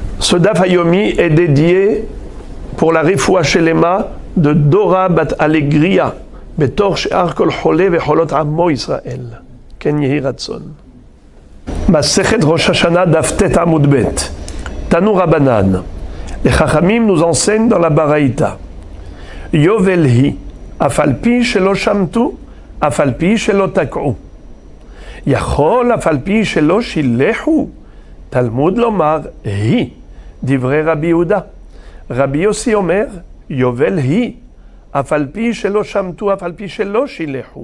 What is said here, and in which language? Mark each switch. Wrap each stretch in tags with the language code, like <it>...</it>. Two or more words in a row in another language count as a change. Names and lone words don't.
<fr>Ce</fr> <he>דף היומי</he> <fr>est dédié pour la</fr> <he>רפואה שלמה</he> <fr>de Dora Bat Alegria,</fr> <he>בתוך שאר כל חולי וחולות עמו ישראל. כן יהי רצון. מסכת ראש השנה דף ט עמוד ב. תנו רבנן.</he> <fr>Les Chachamim nous enseignent dans la Baraïta.</fr> <he>יובל היא, אף על פי שלא שמטו, אף על פי שלא תקעו. יכול אף על פי שלא שילחו. תלמוד לומר היא, דברי רבי יהודה. רבי יוסי אומר, יובל היא, אף על פי שלא שמטו, אף על פי שלא שילחו.</he>